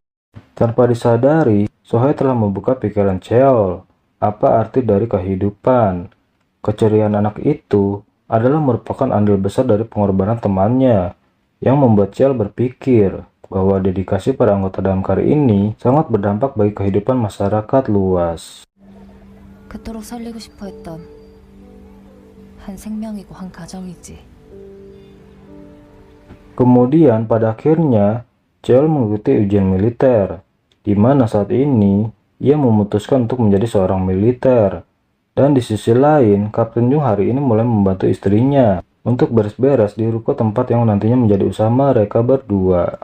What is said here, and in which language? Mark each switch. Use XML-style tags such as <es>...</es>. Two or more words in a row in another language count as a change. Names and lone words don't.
<id>Tanpa disadari, Sohee telah membuka pikiran Cheol. Apa arti dari kehidupan? Keceriaan anak itu adalah merupakan andil besar dari pengorbanan temannya, yang membuat Cheol berpikir, bahwa dedikasi para anggota damkar ini sangat berdampak bagi kehidupan masyarakat luas.</id> <ko>그토록 살리고 싶어 했던 한 생명이고 한 가정이지.</ko> <id>Kemudian pada akhirnya Cheol mengikuti ujian militer, di mana saat ini ia memutuskan untuk menjadi seorang militer. Dan di sisi lain, Kapten Jung hari ini mulai membantu istrinya untuk beres-beres di ruko tempat yang nantinya menjadi usaha mereka berdua.</id>